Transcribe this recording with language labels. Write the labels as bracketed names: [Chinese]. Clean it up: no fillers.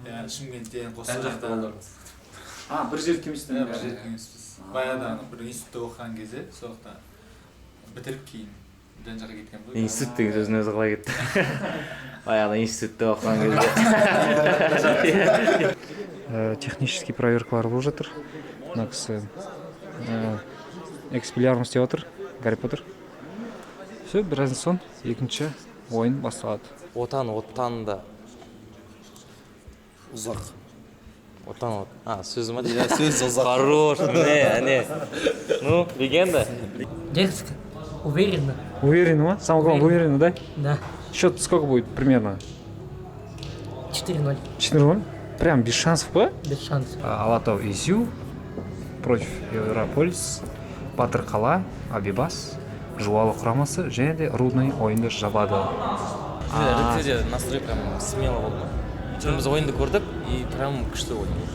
[Kazakh] Шымкенттен, Қостанайдан. Бір жерде емессіздер? Бір жерде емеспіз. Баяғыда бір институтта оқыған кезде, соқта бітіріп кейін жан жаққа кеткен ғой. Институт деген сөздің өзі қалай кетті? Баяғыда институтта оқыған кезде. Технический проверкалар болып жатыр. Мына кісі экспеллиармус деп отыр, Гарри Поттер. Все, біраздан соң екінші ойын басталады. Оттан да ұзақ. Сөз ма дейді? Сөз ұзақ. [Russian] Хорош, не. Ну, легенда. Дерзко. Уверенно. Уверенно, ма? Самое главное, уверенно, да? Да. Счет сколько будет примерно? 4-0. 4-0? Прям без шансов, ба? Без шансов. [Kazakh] Алатау Изю против Европолис, Батыр Қала, Абибас, Жуалы құрамасы және де Рудный ойынды жабады. [Russian] Рыцарьде настрой прям смело болды. [Kazakh] Біз ойынды көрдік [Russian] и прям [Kazakh] күшті ойын.